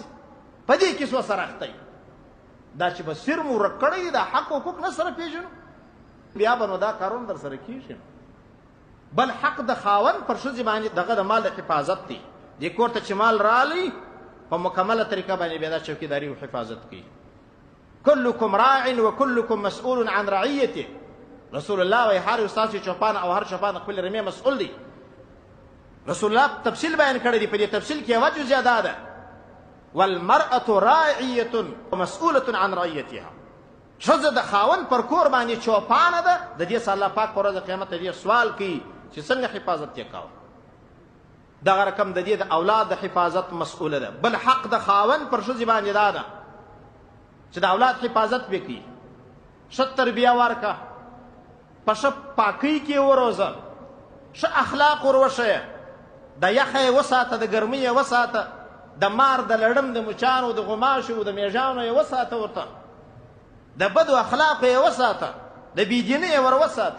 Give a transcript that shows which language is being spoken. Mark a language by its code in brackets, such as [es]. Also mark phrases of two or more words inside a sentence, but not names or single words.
[ps] په دې کې څو سره اخته دا چې به سر مو ورک کړی دی، دا حق حقوق نه سره پېژنو بیا به نو دا کارونه در سره کېږي. بل حق د خاوند پر ښځې باندې دغه د مال د حفاظت دی. دې کور ته چې مال رالی په مکمله طریقه باندې بیا دا چوکیداري او حفاظت کوي. [ar] کلکم راع و کلکم مسئول عن رعیته. [ps] رسول الله وایي هر یو ستاسو چوپان او هر چوپان خپل رمې مسئول دی. رسول الله تفصیل بیان کړی دی، په دې تفصیل کې یوه جزیه دا ده [ar] والمرأة راعیة ومسئولة عن رعیتها. [ps] ښځه د خاوند پر کور باندې چوپانه ده، د دې څخه الله پاک په ورځ قیامت دې سوال کوي چې څنګه حفاظت یې کوه. دغه رقم د دې د اولاد د حفاظت مسؤوله ده. بل حق د خاوند پر ښځې باندې دا ده چې د اولاد حفاظت وکړي، ښه تربیه ورکړه، په ښه پاکۍ کې وروزه، ښه اخلاق ور وښیه، د یخه یې وساته، د ګرمۍ یې وساته، د مار د لړم د مچانو د غماشو د میږانو یې وساته، ورته د بدو اخلاقو یې وساته، د بېدینۍ یې ور وساته.